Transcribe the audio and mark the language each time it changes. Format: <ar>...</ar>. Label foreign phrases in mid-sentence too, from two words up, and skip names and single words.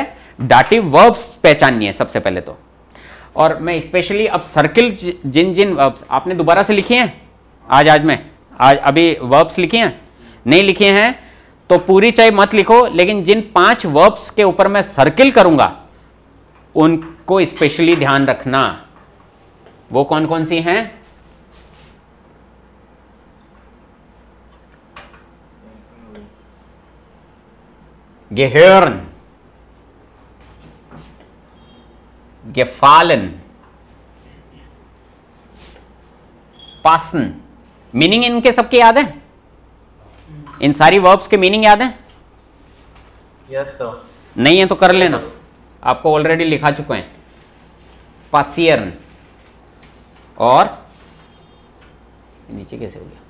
<hi>डाटिव वर्ब्स पहचाननी है सबसे पहले तो। और मैं स्पेशली अब सर्किल जिन जिन वर्ब्स आपने दोबारा से लिखे हैं आज अभी वर्ब्स लिखे हैं, नहीं लिखे हैं तो पूरी चाहे मत लिखो, लेकिन जिन 5 वर्ब्स के ऊपर मैं सर्किल करूंगा उनको स्पेशली ध्यान रखना। वो कौन कौन सी हैं?</hi> <de>gehören, gefallen, passen।</de> <hi>मीनिंग इनके सबके याद है? इन सारी वर्ब्स के मीनिंग याद है?</hi> <en>yes sir.</en> <hi>नहीं है तो कर लेना, आपको ऑलरेडी लिखा चुके हैं। पासियर्न, और नीचे कैसे हो गया?</hi>